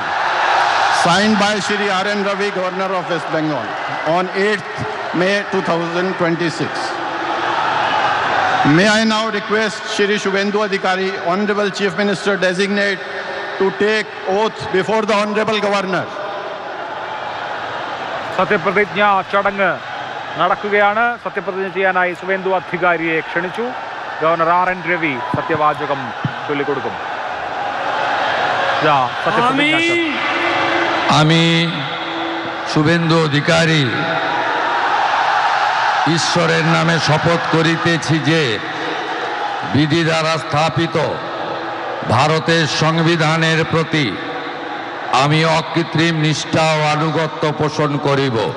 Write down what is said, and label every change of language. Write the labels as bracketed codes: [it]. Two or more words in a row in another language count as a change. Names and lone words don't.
[en] Signed by Shri R.N. Ravi, Governor of West Bengal, on 8th May 2026. May I now request Shri Shubhendu Adhikari, Honorable Chief Minister Designate, to take oath before the Honorable Governor. [ml] സത്യപ്രതിജ്ഞ ചടങ്ങ് നടക്കുകയാണ്. സത്യപ്രതിജ്ഞ ചെയ്യാനായി സുവേന്ദു അധികാരിയെ ക്ഷണിച്ചു. ഗവർണർ R.N. രവി സത്യവാചകം ചൊല്ലിക്കൊടുക്കും. [bn] আমি শুভেন্দু অধিকারী ঈশ্বরের নামে শপথ করিতেছি যে বিধি দ্বারা স্থাপিত ভারতের সংবিধানের প্রতি আমি অকৃত্রিম নিষ্ঠা ও আনুগত্য পোষণ করিব।